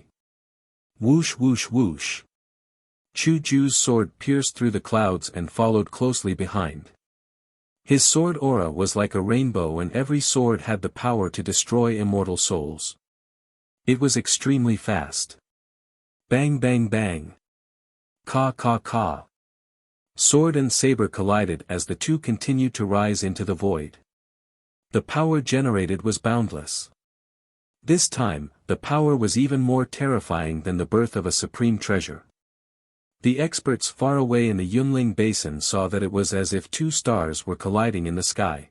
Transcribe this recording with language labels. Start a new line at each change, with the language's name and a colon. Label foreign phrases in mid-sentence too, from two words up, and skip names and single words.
English: Whoosh whoosh whoosh. Chu Ju's sword pierced through the clouds and followed closely behind. His sword aura was like a rainbow, and every sword had the power to destroy immortal souls. It was extremely fast. Bang bang bang. Ka ka ka. Sword and saber collided as the two continued to rise into the void. The power generated was boundless. This time, the power was even more terrifying than the birth of a supreme treasure. The experts far away in the Yunling Basin saw that it was as if two stars were colliding in the sky.